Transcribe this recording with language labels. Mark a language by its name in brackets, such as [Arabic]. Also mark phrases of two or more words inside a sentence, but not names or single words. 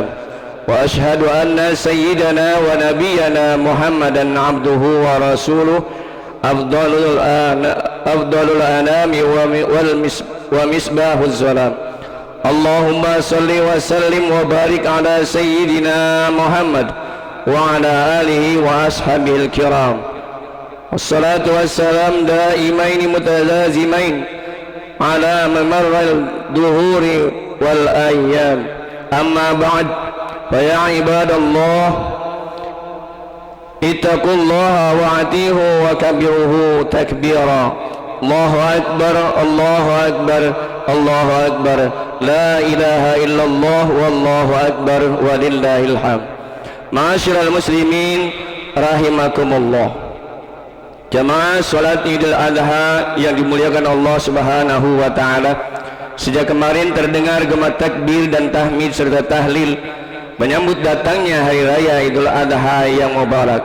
[Arabic] وأشهد أن سيدنا ونبينا محمدا عبده ورسوله أفضل الأنام ومصباح الظلام. اللهم صل وسلم وبارك على سيدنا محمد وعلى آله وأصحابه الكرام. والصلاة والسلام دائمين متلازمين على مر الدهور والأيام. أما بعد فيا عباد الله اتقوا الله وأطيعوه وكبروه تكبيرا. الله أكبر الله أكبر الله أكبر لا إله إلا الله والله أكبر ولله الحمد. معاشر المسلمين رحمكم الله. [Indonesian] Jamaah salat Idul Adha yang dimuliakan Allah [Arabic] سبحانه وتعالى, [Indonesian] sejak kemarin terdengar gema takbir dan tahmid serta tahlil menyambut datangnya hari raya Idul Adha yang mubarak.